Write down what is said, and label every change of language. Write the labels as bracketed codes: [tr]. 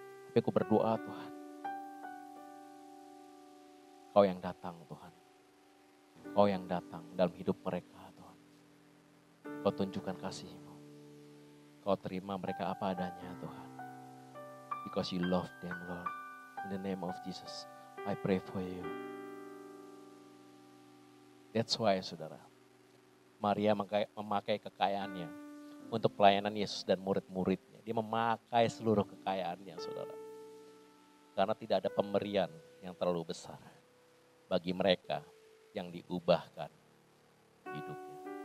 [id] Tapi aku berdoa Tuhan, Kau yang datang Tuhan, Kau yang datang dalam hidup mereka Tuhan. Kau tunjukkan kasih-Mu, Kau terima mereka apa adanya Tuhan. [en] Because you love them Lord. In the name of Jesus, I pray for you. That's why [id] saudara, Maria memakai kekayaannya untuk pelayanan Yesus dan murid-muridnya. Dia memakai seluruh kekayaannya saudara. Karena tidak ada pemberian yang terlalu besar bagi mereka yang diubahkan hidupnya.